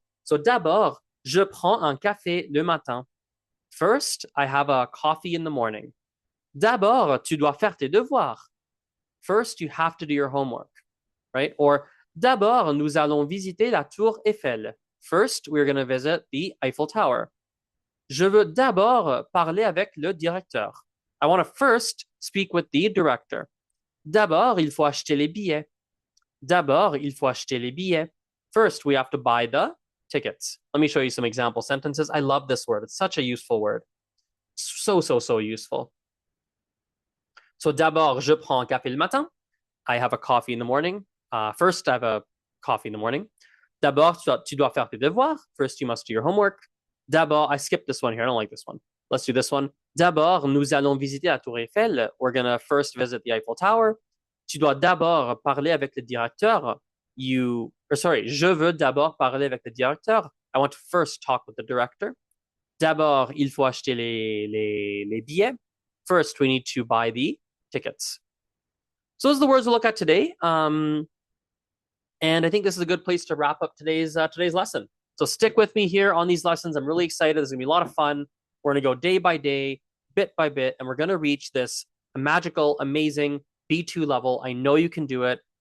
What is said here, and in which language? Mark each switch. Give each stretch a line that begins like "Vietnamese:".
French: So d'abord, je prends un café le matin.
English: First, I have a coffee in the morning.
French: D'abord, tu dois faire tes devoirs.
English: First, you have to do your homework, right?
French: Or d'abord, nous allons visiter la tour Eiffel.
English: First, we're going to visit the Eiffel Tower.
French: Je veux d'abord parler avec le directeur.
English: I want to first speak with the director.
French: D'abord, il faut acheter les billets. D'abord, il faut acheter les billets.
English: First, we have to buy the tickets. Let me show you some example sentences. I love this word. It's such a useful word. So, so, so useful.
French: So d'abord, je prends un café le matin.
English: I have a coffee in the morning. First, I have a coffee in the morning.
French: D'abord, tu dois faire tes devoirs.
English: First, you must do your homework. D'abord, I skipped this one here. I don't like this one. Let's do this one.
French: D'abord, nous allons visiter la tour Eiffel.
English: We're going to first visit the Eiffel Tower.
French: Tu dois d'abord parler avec le directeur. Je veux d'abord parler avec le directeur.
English: I want to first talk with the director.
French: D'abord, il faut acheter les billets.
English: First, we need to buy the tickets. So those are the words we'll look at today. And I think this is a good place to wrap up today's lesson. So stick with me here on these lessons. I'm really excited. There's going to be a lot of fun. We're going to go day by day, bit by bit, and we're going to reach this magical, amazing B2 level. I know you can do it.